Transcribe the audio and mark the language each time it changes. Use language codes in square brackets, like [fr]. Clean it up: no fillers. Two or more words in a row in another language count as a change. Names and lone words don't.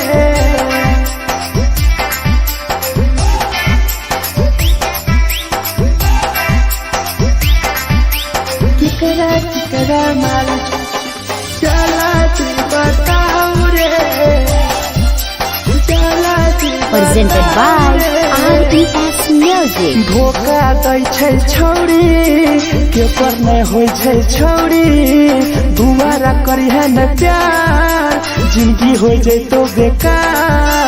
[mai] केकरा केकरा माल जला दी बताऊ रे, जला दी [en] Presented by RES Music. [mai] धोखा दै छै छौरी के पर नहीं होइ छै छौरी, दुबारा करी है न प्यार जिंदगी हो जैतो बेकार।